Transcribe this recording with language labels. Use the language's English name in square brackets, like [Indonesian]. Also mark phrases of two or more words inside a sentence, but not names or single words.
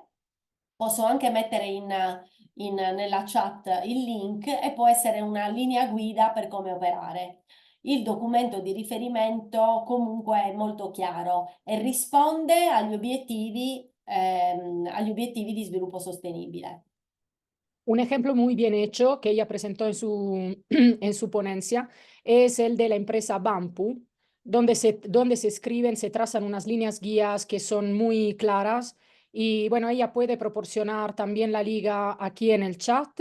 [Italian] Posso anche mettere nella chat il link e può essere una linea guida per come operare. Il documento di riferimento comunque è molto chiaro e risponde agli obiettivi di sviluppo sostenibile. [Spanish] Un ejemplo muy bien hecho que ella presentó en su ponencia es el de la empresa Banpu, donde se escriben, se trazan unas líneas guías que son muy claras Y bueno, ella puede proporcionar también la liga aquí en el chat.